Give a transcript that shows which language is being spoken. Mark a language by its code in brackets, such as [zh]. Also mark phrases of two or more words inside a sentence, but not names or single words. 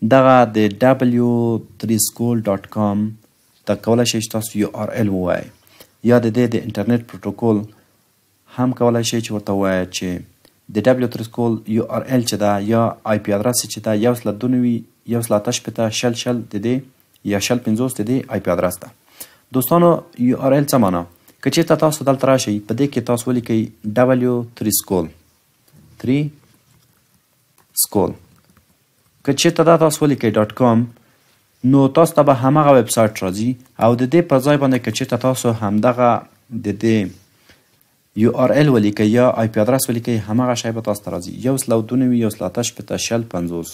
[ps] دغه د w3school.com ته کولی شئ چې تاسو URL ووایئ، یا د دې د انټرنیټ پروتوکول هم کولی شئ چې ورته ووایئ چې د w3school URL چې ده یا IP ادرس چې ده 192.168.0.0 د دې یا 0.50 د دې IP ادرس ده. دوستانو URL څه معنا؟ که چېرته تاسو دلته راشئ په دې کې تاسو ولیکئ w3school 3 school. که چېرته دا تاسو ولیکئ .com نو تاسو ته به هماغه ویب سایټ راځي او د دې پر ځای باندې که چېرته تاسو همدغه د دې URL ولیکئ یا IP ادرس ولیکئ هماغه شی به تاسو ته راځي 192.168.0.0.